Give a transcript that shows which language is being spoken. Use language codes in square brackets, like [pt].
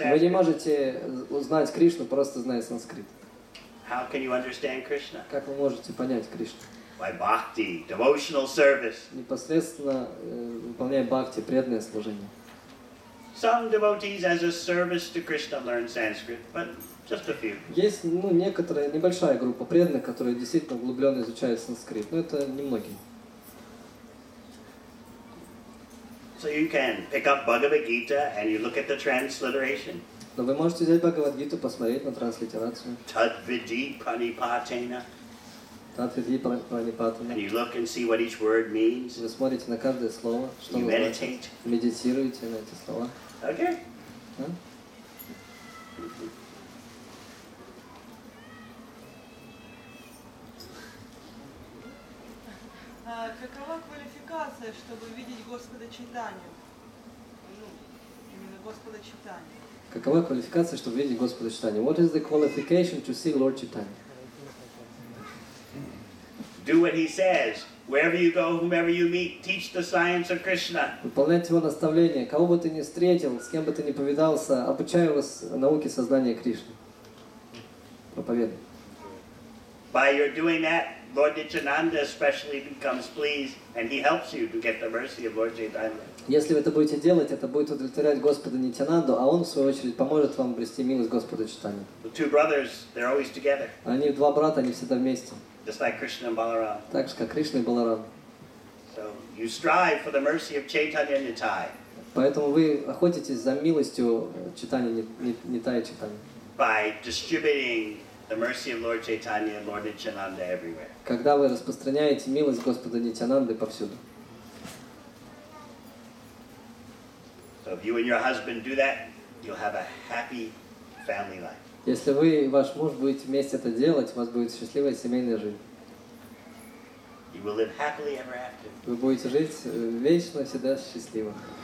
[ru] вы не [en] Sanskrit. [ru] можете узнать Кришну, просто зная санскрит. [en] How can you understand Krishna? [ru] Как вы можете понять Кришну? [en] By bhakti, devotional service. [ru] Непосредственно выполняя бхакти, преданное служение. [en] Some devotees as a service to Krishna learn Sanskrit, but just a few. [ru] Есть некоторая небольшая группа преданных, которые действительно углубленно изучают санскрит, но это немногие. [en] So you can pick up Bhagavad Gita and you look at the transliteration. [ru] Но вы можете взять Бхагавад-гиту, посмотреть на транслитерацию. [sa] Tadvidi pranipatena. Татвидхи [en] And [sa] пранипатана. [en] you look and see what each word means. [ru] Вы смотрите на каждое слово, что [en] You [ru] оно значит. [en] meditate. [ru] Медитируете на эти слова. [en] Okay? [ru] Да? Какова квалификация, чтобы видеть Господа Чайтанью? Ну, именно Господа Чайтанью. Какова квалификация, чтобы видеть Господа Чайтанью? [en] What is the qualification to see Lord Chaitanya? Do what he says. Wherever you go, whomever you meet, teach the science of Krishna. [ru] Выполнять его наставления. Кого бы ты ни встретил, с кем бы ты ни повидался, обучай вас науке сознания Кришны. Проповедуй. [en] By your doing that, Lord Nityananda especially becomes pleased, and he helps you to get the mercy of Lord Chaitanya. [ru] Если вы это будете делать, это будет удовлетворять Господа Нитянанду, а он, в свою очередь, поможет вам обрести милость Господа Чайтаньи. [en] The two brothers, they're always together, [ru] Они два брата, они всегда вместе. [en] just like Krishna and Balaram. [ru] Так же, как Кришна и Баларам. [en] So you strive for the mercy of Chaitanya Nitai [ru] Поэтому вы охотитесь за милостью Чайтаньи, Нитая Чайтаньи. [en] by distributing the mercy of Lord Chaitanya and Lord Nityananda everywhere. [ru] Когда вы распространяете милость Господа Нитянанды повсюду. [en] So if you and your husband do that, you'll have a happy family life. [ru] Если вы и ваш муж будете вместе это делать, у вас будет счастливая семейная жизнь. [en] You will live happily ever after. [ru] Вы будете жить вечно, всегда счастливо.